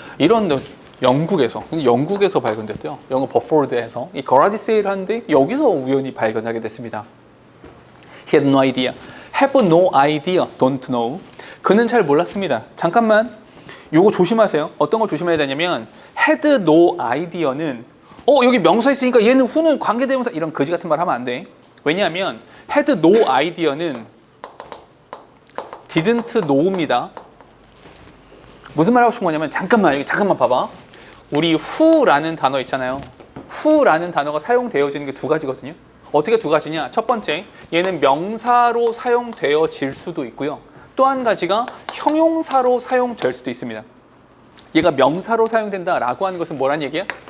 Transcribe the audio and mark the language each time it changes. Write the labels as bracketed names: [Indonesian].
[Korean] 이런 영국에서 발견됐대요. 영국 버포르드에서 이 garage sale 하는데 여기서 우연히 발견하게 됐습니다. [English] He had no idea. Have no idea. Don't know. [Korean] 그는 잘 몰랐습니다. 잠깐만. 요거 조심하세요. 어떤 걸 조심해야 되냐면 had no idea는 여기 명사 있으니까 얘는 후는 관계대명사 이런 거지 같은 말 하면 안 돼. 왜냐하면 had no idea는 didn't know입니다. 무슨 말 하고 싶은 거냐면 잠깐만 봐봐. 우리 who라는 단어 있잖아요. who라는 단어가 사용되어지는 게 2가지거든요. 어떻게 2가지냐? 첫 번째, 얘는 명사로 사용되어질 수도 있고요. 또 한 가지가 형용사로 사용될 수도 있습니다. 얘가 명사로 사용된다라고 하는 것은 뭐란 얘기야?